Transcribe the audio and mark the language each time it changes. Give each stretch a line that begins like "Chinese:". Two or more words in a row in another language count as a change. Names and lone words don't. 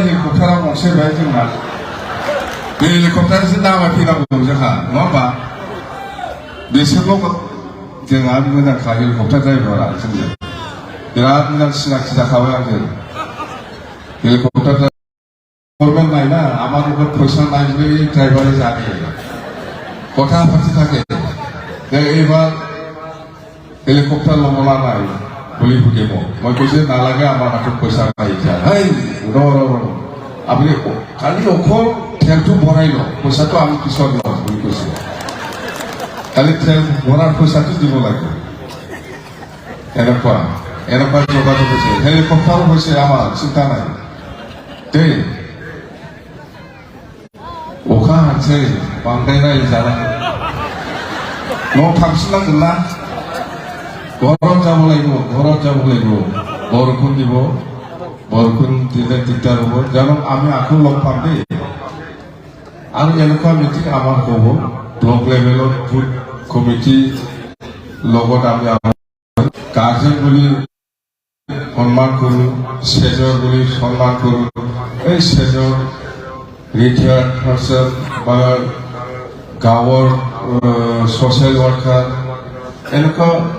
Bodo: हेलिकप्टारा गंसे बाय जोंना बे हेलिकप्टारसो दावबायफैनांगौ जोंहा नङा होमबा बिसोरल' जोंहा मोजांखा हेलिकप्टार ड्राइभारा जोंजों बिराद मोजां सिनाखि जाखाबाय आंजों हेलिकप्टार गभर्नमेंट
Assamese: নাই না আমার উপর পয়সা নাই বলে ড্রাইভারে জানে কথা পাতি থাকে এইবার হেলিকপ্টার লবলা নাই বলি ফুটিব মই কৈছে নালাগে আমার হাতত পয়সা নাই হেই আপনি খালি অকল তেলটো ভৰাই লওক পইচাটো আমি পিছত লওঁ বুলি কৈছে খালি তেল ভৰাৰ পইচাটো দিব লাগে এনেকুৱা যোগাযোগ হৈছে হেলিকপ্টাৰো হৈছে আমাৰ চিন্তা নাই দেই
Bodo: अखा हानोसै बांद्राय रायजानांगौ न'आव थांफिननांगोन ना
Assamese: ঘৰত যাব লাগিব বৰষুণ দিব বৰষুণ দিলে দিগদাৰ হ'ব জানো আমি আকৌ লগ পাম দেই আৰু এনেকুৱা মিটিং আমাৰ হ'ব ব্লক লেভেলত বুথ কমিটি লগত আমি গাৰ্জেন বুলি সন্মান কৰোঁ ষ্টেজৰ বুলি সন্মান কৰোঁ এই ষ্টেজৰ ৰিটায়াৰ্ড পাৰ্চন বা গাঁৱৰ ছ'চিয়েল ৱাৰ্কাৰ এনেকুৱা